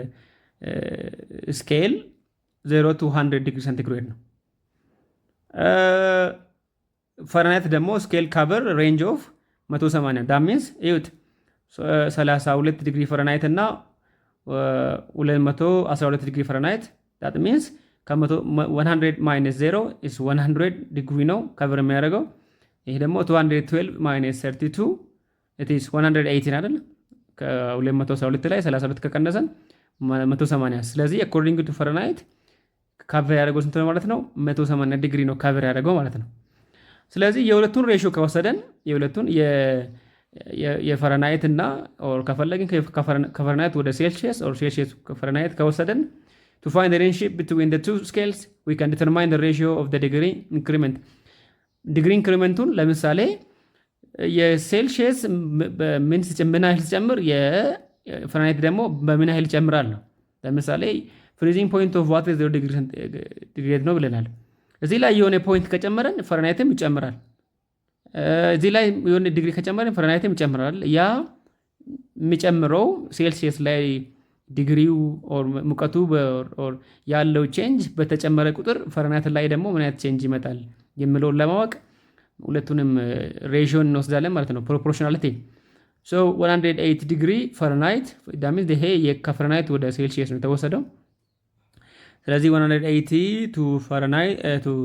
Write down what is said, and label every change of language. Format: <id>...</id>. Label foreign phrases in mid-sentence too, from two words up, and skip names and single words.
<am>ስኬል 0 to 100</am> <en>degree centigrade</en> <am>ነው። ፈረንሃይት ደግሞ</am> <en>scale cover range of 180 that means</en> <am>ይሁት 32</am> <en>degree Fahrenheit</en> <am>እና 212</am> <en>degree Fahrenheit that means</en> <am>ከ100</am> <en>minus 0 is 100 degree</en> <am>ነው ካቨር የሚያደርገው። ይሄ ደግሞ 212</am> <en>minus 32 it is 180</en> <am>አይደል? ከ212 ላይ 32 ከቀነሰን 180። ስለዚህ</am> <en>according to Fahrenheit</en> <am>ካቨር ያደረገው ስንት ነው ማለት ነው? 180 ዲግሪ ነው ካቨር ያደረገው ማለት ነው። ስለዚህ የሁለቱን ሬሽዮ ከወሰደን የሁለቱን የፈረንሃይት እና ኦር ከፈለግን ከፈረንሃይት ወደ ሴልሺየስ ኦር ሴልሺየስ ከፈረንሃይት ከወሰደን</am> <en>to find the relationship between the two scales we can determine the ratio of the degree increment. degree increment</en> <am>ለምሳሌ የሴልሺየስ ምን ያህል ሲጨምር የፈረንሃይት ደግሞ በምን ያህል ይጨምራል ነው። ለምሳሌ</am> <en>freezing point of water</en> <am>0</am> <en>degree centigrade</en> <am>ነው ብለናል። እዚህ ላይ የሆነ ፖይንት ከጨመረን ፈረንሃይትም ይጨምራል። እዚህ ላይ የሆነ ዲግሪ ከጨመረን ፈረንሃይትም ይጨምራል። ያ የሚጨምረው ሴልሺየስ ላይ ዲግሪው ኦር ሙቀቱ ኦር ያለው ቼንጅ በተጨመረ ቁጥር ፈረንሃይት ላይ ደግሞ ምን አይነት ቼንጅ ይመጣል የሚለውን ለማወቅ ሁለቱንም ሬሽዮን እንወስዳለን ማለት ነው።</am> <en>proportionality 108 degree Fahrenheit that means</en> <am>ይሄ ከፈረንሃይት ወደ ሴልሺየስ ነው የተወሰደው። ስለዚህ 180 ቱ ፈረንሃይት</am>